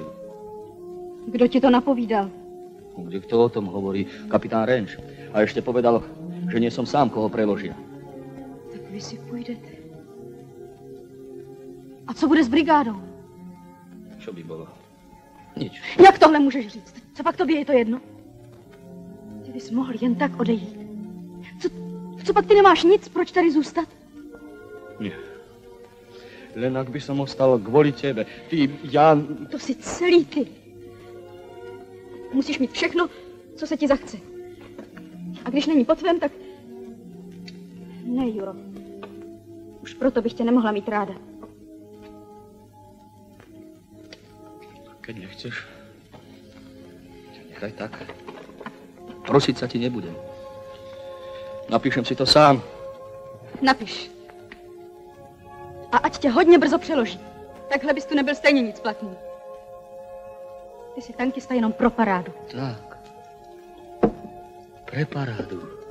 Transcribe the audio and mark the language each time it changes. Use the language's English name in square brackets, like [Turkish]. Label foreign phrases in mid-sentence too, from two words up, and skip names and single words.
[Czech] Kdo ti to napovídal? [Slovak] Kde kto o tom hovorí? Kapitán Renč. A ešte povedal, že nie som sám, koho preložia. [Czech] Tak vy si půjdete. A co bude s brigádou? [Slovak] Čo by bolo? Nič. [Czech] Jak tohle můžeš říct? Co pak tobě je to jedno? Ty bys mohl jen tak odejít. Co pak ty nemáš nic? Proč tady zůstat? [Slovak] Nie. Len ak by som ostal kvôli tebe. Ty, ja... [Czech] To jsi celý ty. Musíš mít všechno, co se ti zachce. A když není po tvém, tak... Ne, Juro. Už proto bych tě nemohla mít ráda. [Slovak] Keď nechceš, nechaj tak. Prosiť sa ti nebudem. Napíšem si to sám. [Czech] Napiš. A ať tě hodně brzo přeloží. Takhle bys tu nebyl stejně nic platný. Ty jsi tankista jenom pro parádu. [Slovak] Tak. Pre parádu.